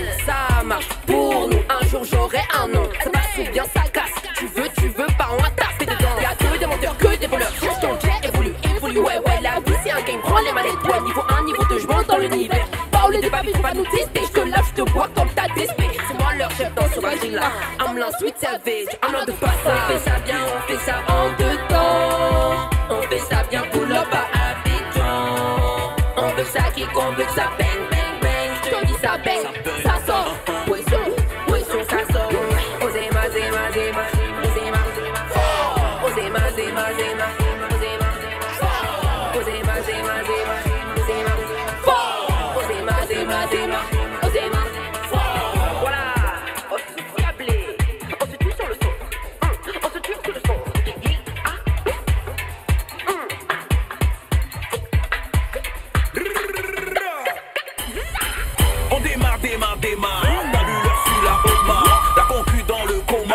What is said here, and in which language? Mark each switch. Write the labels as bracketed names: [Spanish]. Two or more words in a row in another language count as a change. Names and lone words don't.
[French] Ça marche pour nous. Un jour j'aurai un nom. Ça marche ou bien ça casse. Tu veux pas, on attaque. Fais dedans. Y'a que des menteurs, que des voleurs. Cherche ton jet, évolue. Ouais, la vie c'est un game. Prends les manettes, toi. Niveau 1, niveau 2, je monte dans l'univers. Parler de papier, faut pas nous tester. Je te lave, je te bois comme t'as DSP. C'est moi leur chef dans sauvagerie là. [English] I'm la Sweet Savage, I'm not the bastard. [French] On fait ça bien, on fait ça en deux temps. On fait ça bien, [English] pull up [French] à Abidjan. On veut ça kick, on veut ça bang, bang, bang. Je te dis ça bang, ça sort. Poisson, ça sort. Osema, zema, zema, Osema, Osema, zema, zema, Osema, Osema, zema, zema, Osema, Osema, zema, zema, Osema. Voilà, on se câblé, on se tue sur le son, on se tue sur le son. On démarre. T'as vu l'heure sur la Oma. La concu dans le coma.